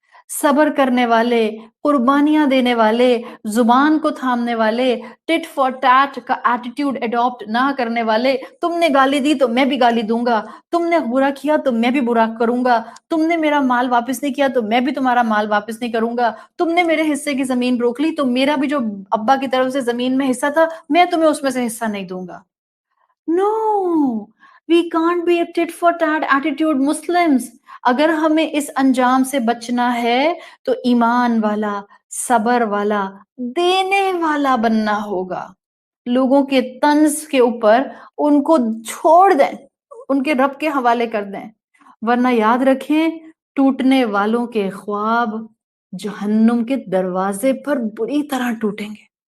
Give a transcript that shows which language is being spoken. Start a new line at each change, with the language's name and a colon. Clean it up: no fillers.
Urdu: صبر کرنے والے, قربانیاں دینے والے, زبان کو تھامنے والے,
English: tit for tat
Urdu: کا ایٹیٹیوڈ اڈاپٹ نہ کرنے والے. تم نے گالی دی تو میں بھی گالی دوں گا, تم نے برا کیا تو میں بھی برا کروں گا, تم نے میرا مال واپس نہیں کیا تو میں بھی تمہارا مال واپس نہیں کروں گا, تم نے میرے حصے کی زمین روک لی تو میرا بھی جو ابا کی طرف سے زمین میں حصہ تھا میں تمہیں اس میں سے حصہ نہیں دوں گا.
English: No, we can't be a tit for tat attitude Muslims.
Urdu: اگر ہمیں اس انجام سے بچنا ہے تو ایمان والا, صبر والا, دینے والا بننا ہوگا. لوگوں کے طنز کے اوپر ان کو چھوڑ دیں, ان کے رب کے حوالے کر دیں, ورنہ یاد رکھیں ٹوٹنے والوں کے خواب جہنم کے دروازے پر بری طرح ٹوٹیں گے.